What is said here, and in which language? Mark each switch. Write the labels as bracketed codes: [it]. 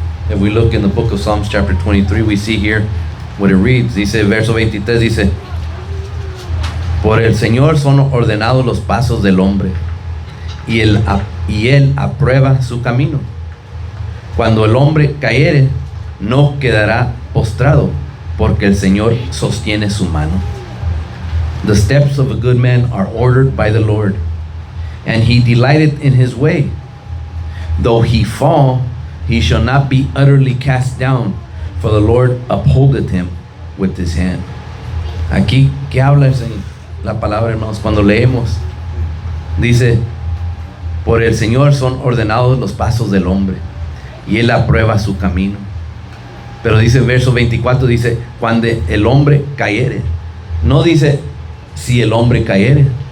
[en] If we look in the book of Psalms chapter 23, we see here what it reads. [es] Dice, verso 23 dice, por el Señor son ordenados los pasos del hombre, y él aprueba su camino. Cuando el hombre cayere, no quedará postrado, porque el Señor sostiene su mano. [en] The steps of a good man are ordered by the Lord, and he delighteth in his way. Though he fall, he shall not be utterly cast down, for the Lord upholdeth him with his hand. [es] Aquí, ¿qué habla el Señor? La palabra, hermanos, cuando leemos, dice, por el Señor son ordenados los pasos del hombre, y él aprueba su camino. Pero dice verso 24, dice, cuando el hombre cayere. No dice si el hombre cayere.